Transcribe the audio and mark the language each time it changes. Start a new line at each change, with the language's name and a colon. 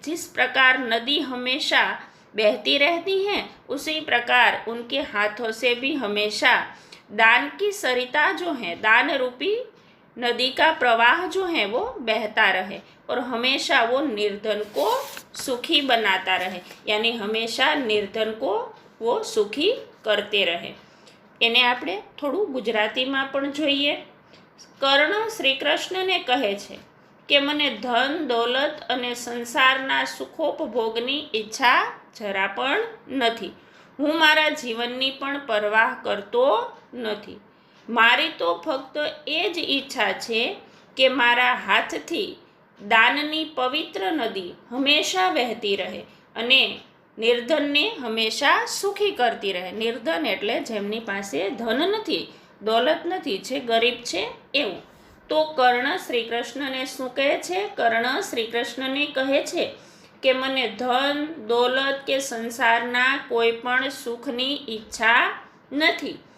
Hindi: जिस प्रकार नदी हमेशा बहती रहती है, उसी प्रकार उनके हाथों से भी हमेशा दान की सरिता जो है, दान रूपी नदी का प्रवाह जो है वो बहता रहे और हमेशा वो निर्धन को सुखी बनाता रहे। यानी हमेशा निर्धन को वो सुखी करते રહે।
Gujarati: એને આપણે થોડું ગુજરાતીમાં પણ જોઈએ। કર્ણ શ્રી કૃષ્ણને કહે છે કે મને ધન દૌલત અને સંસારના સુખોપભોગની ઈચ્છા જરા પણ નથી। હું મારા જીવનની પણ પરવાહ કરતો નથી। મારી તો ફક્ત એ જ ઈચ્છા છે કે મારા હાથથી દાનની પવિત્ર નદી હંમેશા વહેતી રહે અને निर्धन ने हमेशा सुखी करती रहे। निर्धन एटले जेमनी पासे धन नहीं, दौलत नहीं, जे गरीब छे एवं। तो कर्ण श्री कृष्ण ने शू कहे छे? कर्ण श्री कृष्ण ने कहे छे कि मने धन दौलत के संसारना कोईपण सुखनी इच्छा नहीं।